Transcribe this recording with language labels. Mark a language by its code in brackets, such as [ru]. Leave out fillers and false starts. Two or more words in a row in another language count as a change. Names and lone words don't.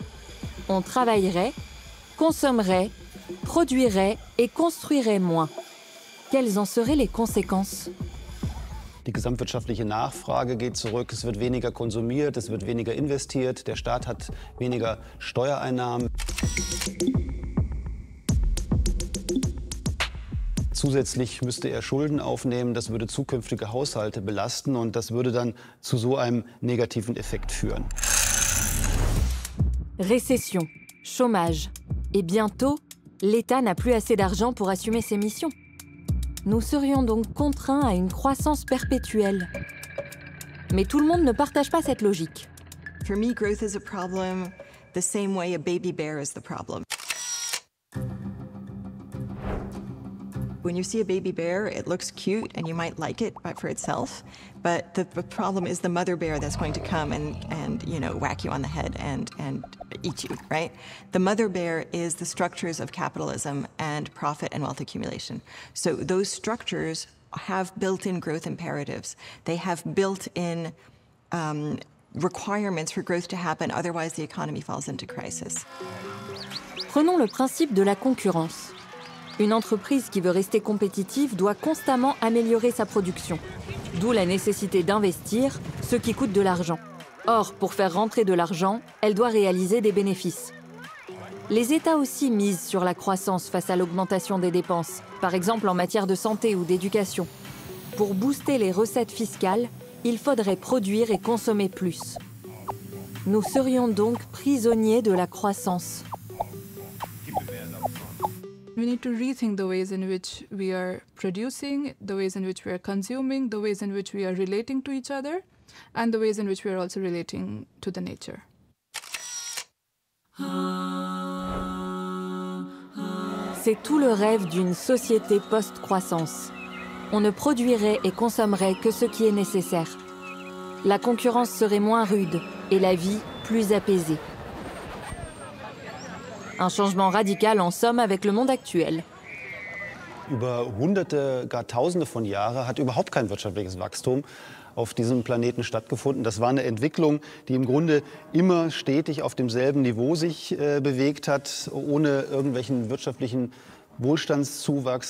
[fr] On travaillerait, consommerait, produirait et construirait moins. Quelles en seraient les conséquences? [de] Die gesamtwirtschaftliche Nachfrage geht zurück, es wird weniger konsumiert, es wird weniger investiert, der Staat hat weniger Steuereinnahmen. Zusätzlich müsste er Schulden aufnehmen, das würde zukünftige Haushalte belasten und das würde dann zu so einem negativen Effekt führen. [fr] Récession, chômage et bientôt, l'État n'a plus assez d'argent pour assumer ses missions. Nous serions donc contraints à une croissance perpétuelle. Mais tout le monde ne partage pas cette logique. [en] For me, growth is a problem the same way a baby bear is the problem. When you see a baby bear, it looks cute and you might like it for itself, but the problem is the mother bear that's going to come and you know, whack you on the head and eat you, right? The mother bear is the structures of capitalism and profit and wealth accumulation. So those structures have built-in growth imperatives. They have built-in requirements for growth to happen, otherwise the economy falls into crisis. [fr] Prenons le principe de la concurrence. Une entreprise qui veut rester compétitive doit constamment améliorer sa production. D'où la nécessité d'investir, ce qui coûte de l'argent. Or, pour faire rentrer de l'argent, elle doit réaliser des bénéfices. Les États aussi misent sur la croissance face à l'augmentation des dépenses, par exemple en matière de santé ou d'éducation. Pour booster les recettes fiscales, il faudrait produire et consommer plus. Nous serions donc prisonniers de la croissance. [en] We need to rethink the ways in which we are producing, the ways in which we are consuming, the ways in which we are relating to each other, and the ways in which we are also relating to the nature. [fr] C'est tout le rêve d'une société post-croissance. On ne produirait et consommerait que ce qui est nécessaire. La concurrence serait moins rude et la vie plus apaisée. Un changement radical en somme avec le monde actuel. [de] Über Hunderte, gar Tausende von Jahren hat überhaupt kein wirtschaftliches Wachstum auf diesem Planeten stattgefunden. Das war eine Entwicklung, die im Grunde immer stetig auf demselben Niveau sich bewegt hat, ohne irgendwelchen wirtschaftlichen Wohlstandszuwachs.